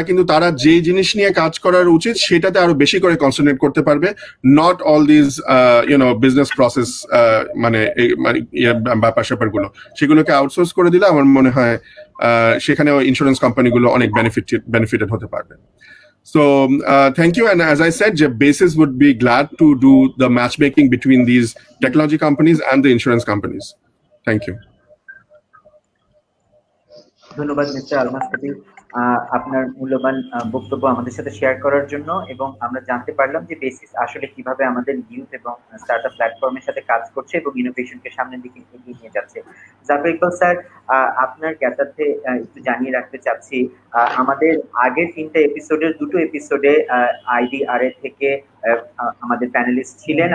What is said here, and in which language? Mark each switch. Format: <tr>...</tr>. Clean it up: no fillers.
<bn>তারা যে জিনিস নিয়ে কাজ করার উচিত সেটাতে আরো বেশি করে কনসেন্ট্রেট করতে পারবে,</bn> <en>not all this business process</en> <bn>মানে ব্যাপার স্যাপার গুলো, সেগুলোকে আউটসোর্স করে দিলে আমার মনে হয় সেখানেও ইন্স্যুরেন্স কোম্পানিগুলো অনেক বেনিফিটেড হতে পারবে।</bn> <en>So thank you, and as I said, Basis would be glad to do the matchmaking between these technology companies and the insurance companies. Thank you.</en> <bn>ধন্যবাদ মিস্টার আলমাস খতিব, আপনার মূল্যবান বক্তব্য আমাদের সাথে শেয়ার করার জন্য, এবং আমরা জানতে পারলাম যে বেসিস আসলে কিভাবে আমাদের ইউথ এবং স্টার্টআপ প্ল্যাটফর্মের সাথে কাজ করছে এবং ইনোভেশনকে সামনের দিকে এগিয়ে নিয়ে যাচ্ছে। জাফর ইকবাল স্যার, আপনার জ্ঞাতার্থে একটু জানিয়ে রাখতে চাচ্ছি, আমাদের আগের 3টা এপিসোডের 2টো এপিসোডে আইডিআর থেকে আমাদের প্যানেলিস্ট ছিলেন।</bn>